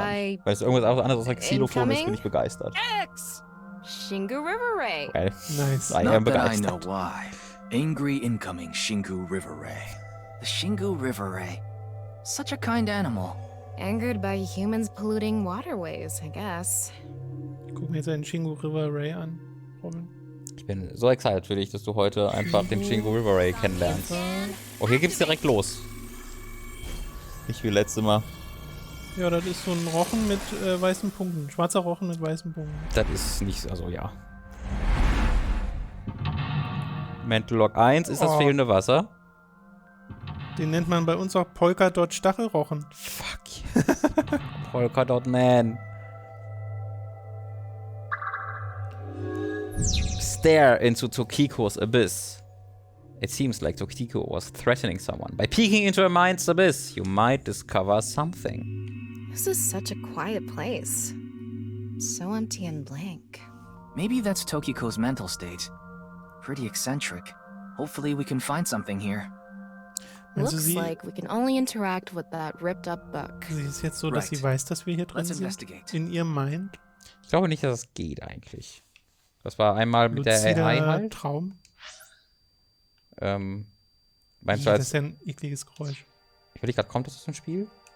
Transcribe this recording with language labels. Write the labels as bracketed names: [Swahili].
[German] Weil es irgendwas anderes als Xylophon ist, bin ich begeistert. X. [English] Shingu River Ray. [German] Geil. [English] Nice. I am Not that I know [German] begeistert. [English] why. Angry incoming Shingu River Ray. The Shingu River Ray. Such a kind animal. Angered by humans polluting waterways, I guess. [German] Guck mir jetzt einen Shingu River Ray an, Robin. Ich bin so excited für dich, dass du heute einfach den Shingu River Ray kennenlernst. Oh, hier geht's direkt los. Nicht wie letztes Mal. Ja, das ist so ein Rochen mit weißen Punkten. Schwarzer Rochen mit weißen Punkten. Das ist nicht, also ja. Mental Log 1 ist das fehlende Wasser. Den nennt man bei uns auch Polka-Dot-Stachelrochen. Fuck. Polka-Dot-Man. [English] Stare into Tokiko's abyss. It seems like Tokiko was threatening someone. By peeking into her mind's abyss, you might discover something. This is such a quiet place. So empty and blank. Maybe that's Tokiko's mental state. Pretty eccentric. Hopefully we can find something here. Looks like we can only interact with that ripped up book. [German] Sie ist jetzt so, dass sie weiß, dass wir hier drin sind? In ihrem Mind? Ich glaube nicht, dass es geht eigentlich. Das war einmal mit der AI halt. Traum. Meinst du als... Das ist ja ein ekliges Geräusch. Ich überlege gerade, kommt das aus dem Spiel?